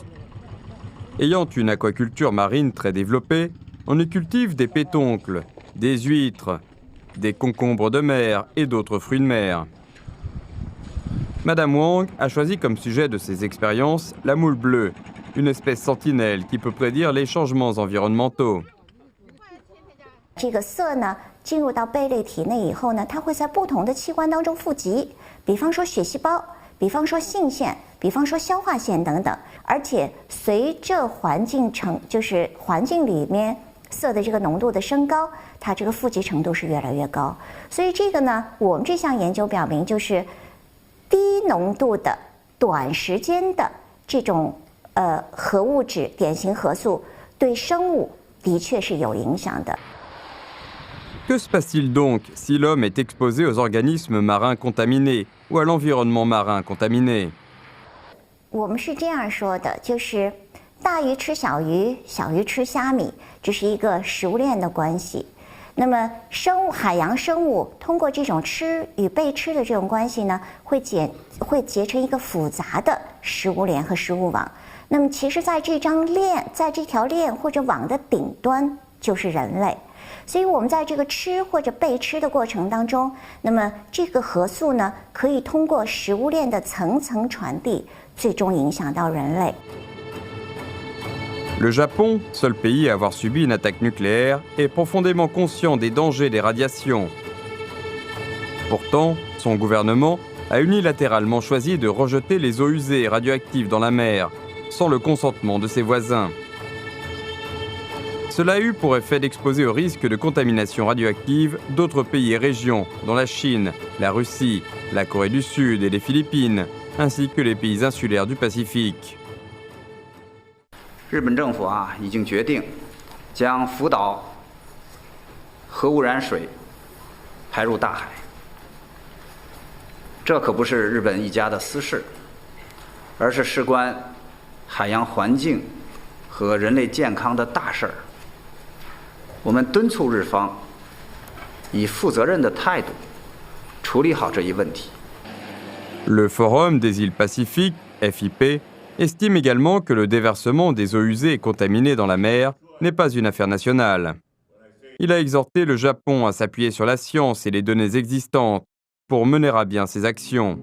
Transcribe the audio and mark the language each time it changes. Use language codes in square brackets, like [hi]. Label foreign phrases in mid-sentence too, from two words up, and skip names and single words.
[fr] Ayant une aquaculture marine très développée, on y cultive des pétoncles, des huîtres, des concombres de mer et d'autres fruits de mer. Madame Wang a choisi comme sujet de ses expériences la moule bleue, une espèce sentinelle qui peut prédire les changements environnementaux. [zh] 这个色呢，进入到贝类体内以后呢，它会在不同的器官当中富集，比方说血细胞，比方说性腺，比方说消化腺等等。而且随着环境就是环境里面色的这个浓度的升高，它这个富集程度是越来越高。所以这个呢，我们这项研究表明，就是低浓度的、短时间的这种核物质、典型核素对生物的确是有影响的。 [fr] Que se passe-t-il donc si l'homme est exposé aux organismes marins contaminés ou à l'environnement marin contaminé? [zh] 我们是这样说的，就是大鱼吃小鱼，小鱼吃虾米，这是一个食物链的关系。那么海洋生物通过这种吃与被吃的这种关系呢，会结成一个复杂的食物链和食物网。那么其实在这条链或者网的顶端就是人类。所以我们在这个吃或者被吃的过程当中，那么这个核素呢，可以通过食物链的层层传递，最终影响到人类。 [fr] Le Japon, seul pays à avoir subi une attaque nucléaire, est profondément conscient des dangers des radiations. Pourtant, son gouvernement a unilatéralement choisi de rejeter les eaux usées et radioactives dans la mer, sans le consentement de ses voisins. Cela a eu pour effet d'exposer au risque de contamination radioactive d'autres pays et régions, dont la Chine, la Russie, la Corée du Sud et les Philippines, ainsi que les pays insulaires du Pacifique. [zh] 日本政府已经决定将福岛核污染水排入大海。这可不是日本一家的私事，而是事关海洋环境和人类健康的大事儿。我们敦促日方以负责任的态度处理好这一问题。 [fr] Le Forum des îles Pacifiques, FIP, estime également que le déversement des eaux usées et contaminées dans la mer n'est pas une affaire nationale. Il a exhorté le Japon à s'appuyer sur la science et les données existantes pour mener à bien ses actions.